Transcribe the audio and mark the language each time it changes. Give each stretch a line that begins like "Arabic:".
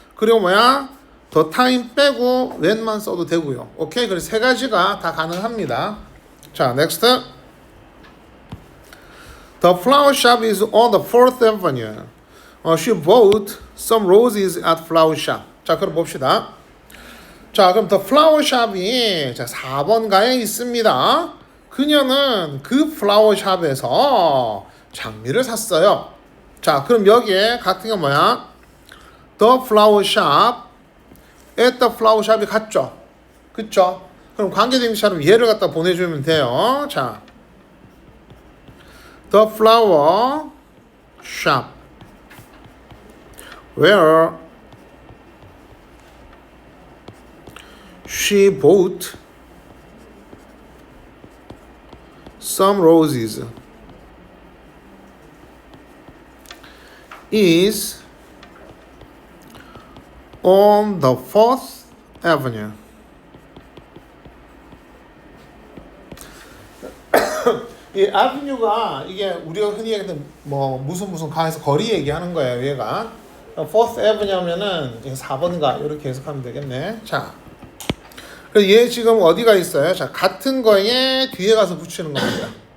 Korean: 그리고 뭐야? the time 빼고 when만 써도 되고요. 오케이? 그래서 세 가지가 다 가능합니다. 자, next.
English: The flower shop is on the 4th Avenue. She bought some roses at flower shop.
Korean: 자, 그럼 봅시다. 자, 그럼 the flower shop이 자, 4번가에 있습니다. 그녀는 그 플라워 샵에서 장미를 샀어요. 자, 그럼 여기에 같은 게 뭐야? The flower shop, at the flower shop이 같죠? 그쵸? 그럼 관계대명사로 얘를 갖다 보내주면 돼요.
English: 자, the flower shop where she bought some roses is on the 4th Avenue.
Korean: 이 avenue가 이게 우리가 흔히 얘기하는 뭐 무슨 강에서 거리 얘기하는 거예요. 얘가 Fourth Avenue냐면은 4번가 이렇게 해석하면 되겠네. 자, 그래서 얘 지금 어디가 있어요? 자, 같은 거에 뒤에 가서 붙이는 겁니다.